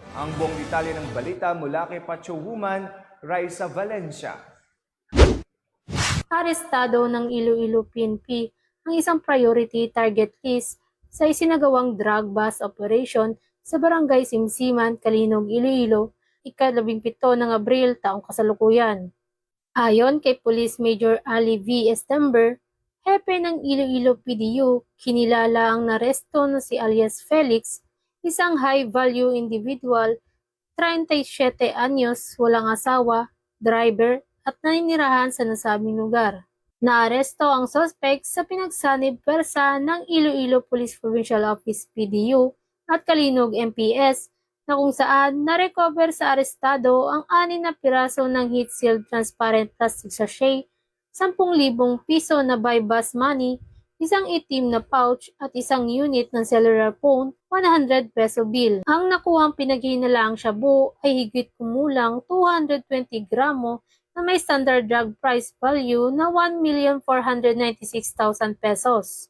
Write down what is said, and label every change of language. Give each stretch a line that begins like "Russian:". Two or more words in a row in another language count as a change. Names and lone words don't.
Filipino: Ang buong detalye ng balita mula kay Pachuhuman, Raisa Valencia. Arestado ng Iloilo PNP ang isang
English: priority target list
Filipino: sa isinagawang
English: drug bust operation
Filipino: sa Barangay Simsiman, Kalinog, Iloilo, ika-17 ng Abril taong kasalukuyan. Ayon kay Police Major Ali V. Estember, hepe ng Iloilo PDU, kinilala ang naresto na si alias Felix, isang
English: high-value individual,
Filipino: 37 anyos, walang asawa, driver, at naninirahan sa nasabing lugar. Naaresto ang suspect sa pinagsanib persa ng Iloilo Police Provincial Office PDU at Kalinog MPS na kung saan na-recover sa arestado ang 6 na piraso ng
English: heat-sealed transparent plastic sachet,
Filipino: 10,000 piso na
English: buy bus money,
Filipino: isang itim na pouch at isang unit ng cellular phone, 100 peso bill. Ang nakuhang pinaghinalaang shabu ay higit kumulang 220 gramo na may
English: standard drug price value
Filipino: na 1,496,000 pesos.